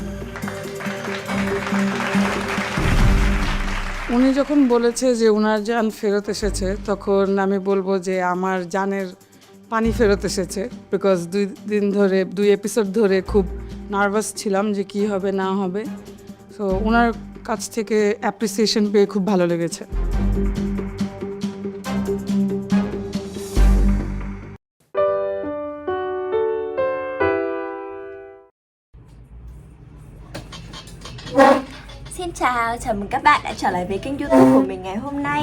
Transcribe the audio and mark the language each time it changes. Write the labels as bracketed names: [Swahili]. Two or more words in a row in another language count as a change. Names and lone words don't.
[Bangla] উনি যখন বলেছে যে ওনার জান ফেরত এসেছে, তখন আমি বলবো যে আমার জানের পানি ফেরত এসেছে। বিকজ 2 দিন ধরে 2 এপিসোড ধরে খুব নার্ভাস ছিলাম যে কি হবে না হবে। সো ওনার কাছ থেকে অ্যাপ্রিসিয়েশন পেয়ে খুব ভালো লেগেছে। [Vietnamese] Xin chào mừng các bạn đã trở lại với kênh YouTube của mình ngày hôm nay.